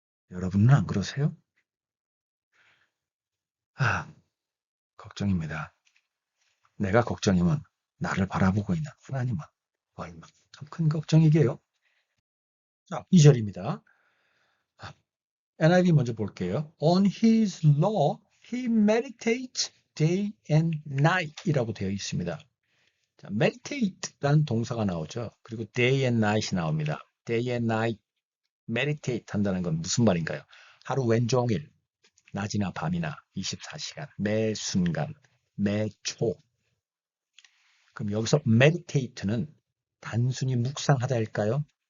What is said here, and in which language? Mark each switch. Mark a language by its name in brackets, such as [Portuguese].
[Korean] 여러분은 안 그러세요? 아, 걱정입니다. 내가 걱정이면 나를 바라보고 있는 하나님은 얼마나 큰 걱정이게요? 자, 2절입니다. NIV 먼저 볼게요. [English] On his law he meditates day and night [Korean] 이라고 되어 있습니다. 자, meditate라는 동사가 나오죠. 그리고 day and night이 나옵니다. [English] day and night, [Korean] meditate 한다는 건 무슨 말인가요? 하루 왼종일, 낮이나 밤이나 24시간, 매 순간, 매 초. 그럼 여기서 meditate는 단순히 묵상하다일까요?